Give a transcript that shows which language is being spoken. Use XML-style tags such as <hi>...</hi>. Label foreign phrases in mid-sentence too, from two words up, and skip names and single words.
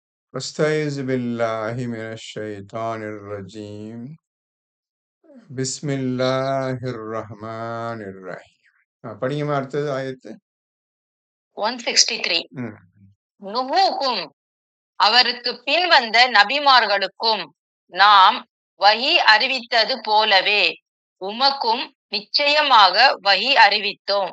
<ar>أستعيذ بالله من الشيطان الرجيم بسم الله الرحمن الرحيم</ar> <ta>படிங்கம்மா அடுத்தது ஆயத்து 163 ம். நுஹூக்கும் அவருக்கு பின் வந்த நபிமார்களுக்கும் நாம் வஹி அறிவித்தது போலவே உமக்கும் நிச்சயமாக வஹி அறிவித்தோம்.</ta>